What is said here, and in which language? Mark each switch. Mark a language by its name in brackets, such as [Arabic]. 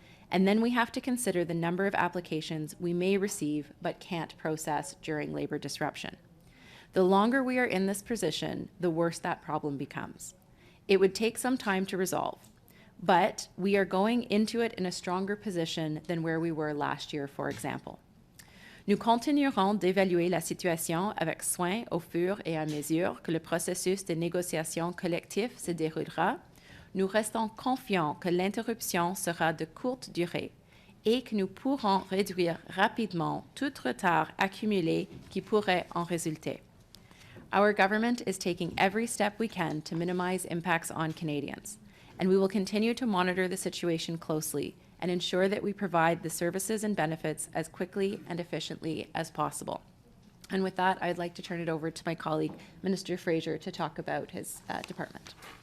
[English] And then we have to consider the number of applications we may receive but can't process during labor disruption. The longer we are in this position, the worse that problem becomes. It would take some time to resolve, but we are going into it in a stronger position than where we were last year, for example. [French] Nous continuerons d'évaluer la situation avec soin au fur et à mesure que le processus de négociation collective se déroulera. Nous restons confiants que l'interruption sera de courte durée et que nous pourrons réduire rapidement tout retard accumulé qui pourrait en résulter. [English] Our government is taking every step we can to minimize impacts on Canadians, and we will continue to monitor the situation closely and ensure that we provide the services and benefits as quickly and efficiently as possible. And with that, I'd like to turn it over to my colleague, Minister Fraser, to talk about his department.